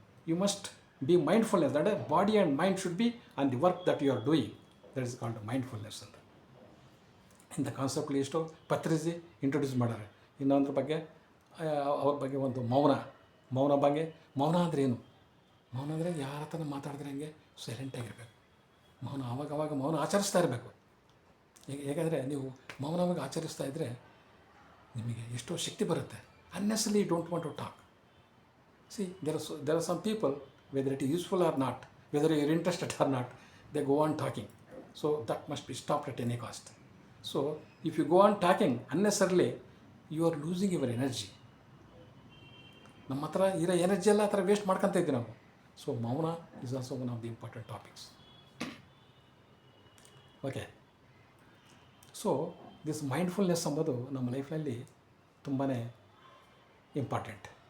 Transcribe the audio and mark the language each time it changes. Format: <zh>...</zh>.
<en>You must be mindfulness, that is body and mind should be on the work that you are doing. That is called mindfulness ಅಂತ.</en> <kn>ಇಂಥ ಕಾನ್ಸೆಪ್ಟ್ಲಿ ಎಷ್ಟು ಪತ್ರಿಸಿ introduce ಮಾಡ್ಯಾರೆ. ಇನ್ನೊಂದ್ರ ಬಗ್ಗೆ ಅವ್ರ ಬಗ್ಗೆ ಒಂದು ಮೌನ ಬಗ್ಗೆ. ಮೌನ ಅಂದರೆ ಏನು? ಮೌನ ಅಂದರೆ ಯಾರ ಹತ್ರ ಮಾತಾಡಿದ್ರೆ ಹಂಗೆ ಸೈಲೆಂಟಾಗಿರಬೇಕು. ಆವಾಗ ಮೌನ ಆಚರಿಸ್ತಾ ಇರಬೇಕು. ಹೇಗಾದರೆ ನೀವು ಮೌನವಾಗಿ ಆಚರಿಸ್ತಾ ಇದ್ದರೆ ನಿಮಗೆ ಎಷ್ಟೋ ಶಕ್ತಿ ಬರುತ್ತೆ.</kn> <en>Honestly don't want to talk. See, there are some people, whether it is useful or not, whether you are interested or not, they go on talking. So that must be stopped at any cost. So if you go on talking unnecessarily, you are losing your energy.</en> <kn>ನಮ್ಮ ಹತ್ರ ಇರೋ energy ಎಲ್ಲ ಆ ಥರ waste ಮಾಡ್ಕೊತ ಇದ್ದೀವಿ ನಾವು.</kn> <en>So mauna is also one of the important topics.</en> <kn>Okay,</kn> <en>so this mindfulness</en> <kn>ಎಂಬುದು ನಮ್ಮ ಲೈಫ್ನಲ್ಲಿ ತುಂಬಾ ಇಂಪಾರ್ಟೆಂಟ್.</kn>